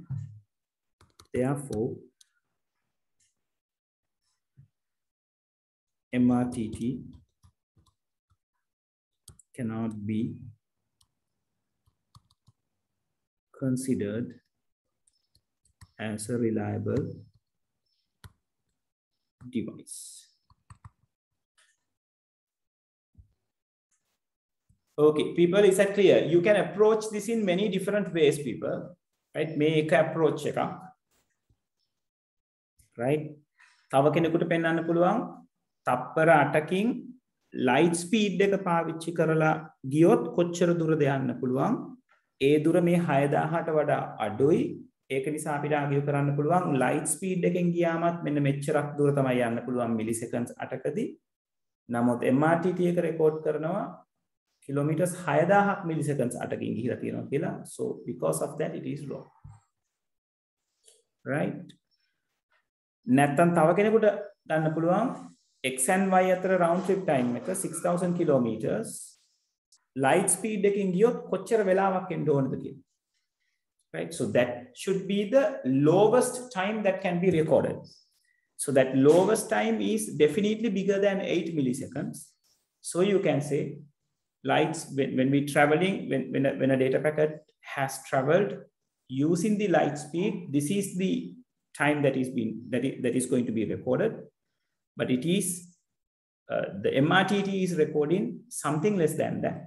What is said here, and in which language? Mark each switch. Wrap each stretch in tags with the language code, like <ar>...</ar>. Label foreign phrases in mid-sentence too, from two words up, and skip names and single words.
<en>Therefore, MRTT cannot be considered as a reliable device. Okay, people, is that clear? You can approach this in many different ways, people, right? Make approach එක, right?</en> <si>තව කෙනෙකුට පෙන්වන්න පුළුවන් තප්පර 8කින්</si> <en>light speed</en> <si>එක පාවිච්චි කරලා ගියොත් කොච්චර දුරද යන්න පුළුවන්? ඒ දුර මේ 6000ට වඩා අඩුයි. ඒක නිසා අපිට ආගියු කරන්න පුළුවන්</si> <en>light speed</en> <si>එකෙන් ගියාමත් මෙන්න මෙච්චරක් දුර තමයි යන්න පුළුවන් milliseconds 8කදී. නමුත් MRTT එක රෙකෝඩ් කරනවා kilometers 6000 milliseconds 8කින් ගිහිලා තියෙනවා කියලා.</si> <en>So because of that it is wrong. Right?</en> <si>නැත්තම් තව කෙනෙකුට ගන්න පුළුවන්</si> <en>X and Y</en> <si>අතර</si> <en>round trip time</en> <si>එක 6000</si> <en>kilometers light speed</en> <si>එකකින් ගියොත් කොච්චර වෙලාවක් එන්න ඕනද කියලා.</si> <en>Right? So that should be the lowest time that can be recorded. So that lowest time is definitely bigger than 8 milliseconds. So you can say lights when we traveling, when a data packet has traveled using the light speed, this is the time that is going to be recorded, but it is the MRTT is recording something less than that.</en>